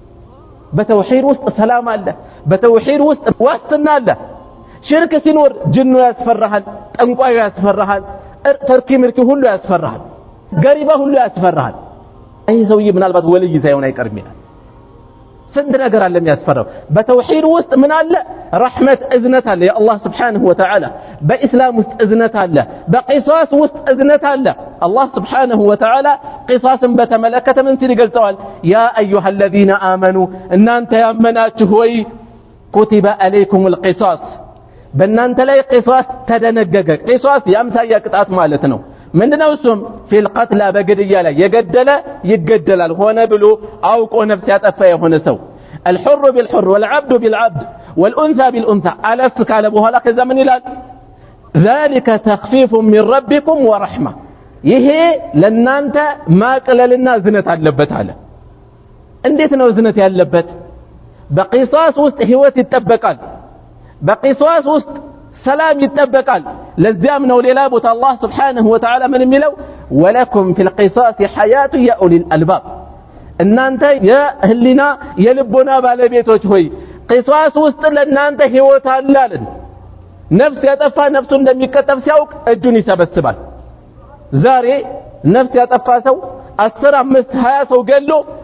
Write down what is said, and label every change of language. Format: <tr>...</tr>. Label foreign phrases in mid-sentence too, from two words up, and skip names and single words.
<am>በተውሂድ ውስጥ ሰላም አለ በተውሂድ ውስጥ ዋስትና አለ ሽርክ ሲኖር ጅኑ ያስፈራሃል ጠንቋዩ ያስፈራሃል ተርኪ ምርኪ ሁሉ ያስፈራሃል ገሪባ ሁሉ ያስፈራሃል ይሄ ሰውዬ ምናልባት ወልይ ሳይሆን አይቀርም ይላል ስንት ነገር አለ የሚያስፈራው በተውሂድ ውስጥ ምን አለ ረህመት እዝነት አለ የአላህ</am> <ar>سبحانه وتعالى</ar> <am>በእስላም ውስጥ እዝነት አለ በቂሳስ ውስጥ እዝነት አለ አላህ</am> <ar>سبحانه وتعالى</ar> <am>ቂሳስን በተመለከተ ምን ሲል ይገልጸዋል</am> <ar>يا أيها الذين آمنوا</ar> <am>እናንተ ያመናችሁ ሆይ</am> <ar>كتب عليكم القصاص</ar> <am>በእናንተ ላይ ቂሳስ ተደነገገ ቂሳስ የአምሳያ ቅጣት ማለት ነው ምንድነው እሱም</am> <ar>في القتلى</ar> <am>በግድያ ላይ የገደለ ይገደላል ሆነ ብሎ አውቆ ነፍስ ያጠፋ የሆነ ሰው</am> <ar>الحر بالحر والعبد بالعبد والأنثى بالأنثى ألف</ar> <am>ካለ በኋላ ከዛ ምን ይላል</am> <ar>ذلك تخفيف من ربكم ورحمة</ar> <am>ይሄ ለናንተ ማቅለልና ዝነት አለበት አለ እንዴት ነው ዝነት ያለበት በቂሳስ ውስጥ ህይወት ይጠበቃል በቂሳስ ውስጥ ሰላም ይጠበቃል ለዚያም ነው ሌላ ቦታ አላህ</am> <ar>سبحانه وتعالى</ar> <am>ምን የሚለው</am> <ar>ولكم في القصاص حياة يا أولي الألباب</ar> <am>እናንተ የህሊና የልቦና ባለቤቶች ሆይ ቂሳስ ውስጥ ለናንተ ህይወት አለን ነፍስ ያጠፋ ነፍሱ እንደሚቀጠፍ ሲያውቅ እጁን ይሰበስባል ዛሬ ነፍስ ያጠፋ ሰው 10 5 20 ሰው ገሎ</am>